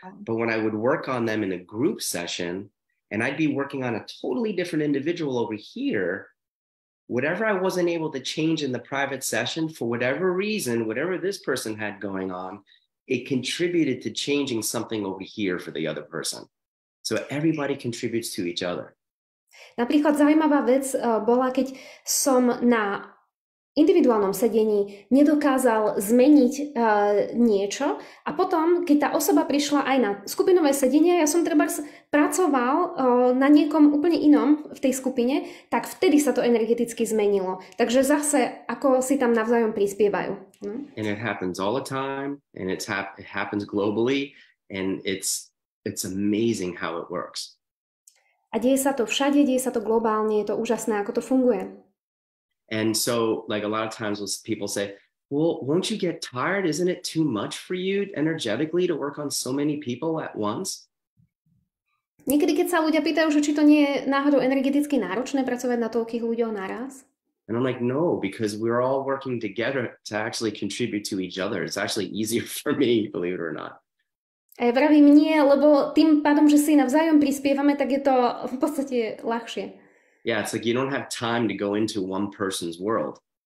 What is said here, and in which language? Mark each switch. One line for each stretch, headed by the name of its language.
English: But when I would work on them in a group session, and I'd be working on a totally different individual over here, whatever I wasn't able to change in the private session, for whatever reason, whatever this person had going on, it contributed to changing something over here for the other person. So everybody contributes to each other.
Slovak: Napríklad zaujímavá vec bola, keď som na individuálnom sedení nedokázal zmeniť niečo a potom, keď tá osoba prišla aj na skupinové sedenie, ja som treba pracoval na niekom úplne inom v tej skupine, tak vtedy sa to energeticky zmenilo. Takže zase, ako si tam navzájom prispievajú.
English: And it happens all the time, and it happens globally, and it's amazing how it works.
Slovak: A deje sa to všade, deje sa to globálne, je to úžasné, ako to funguje.
English: And so, like, a lot of times people say, well, won't you get tired? Isn't it too much for you energetically to work on so many people at once?
Slovak: Niekedy, keď sa ľudia pýtajú, že či to nie je náhodou energeticky náročné pracovať na toľkých ľuďoch naraz?
English: And I'm like, no, because we're all working together to actually contribute to each other. It's actually easier for me, believe it or not.
Slovak: A ja vravím nie, lebo tým pádom, že si navzájom prispievame, tak je to v podstate ľahšie.
English: Yeah, it's like you don't have time to go into one person's world.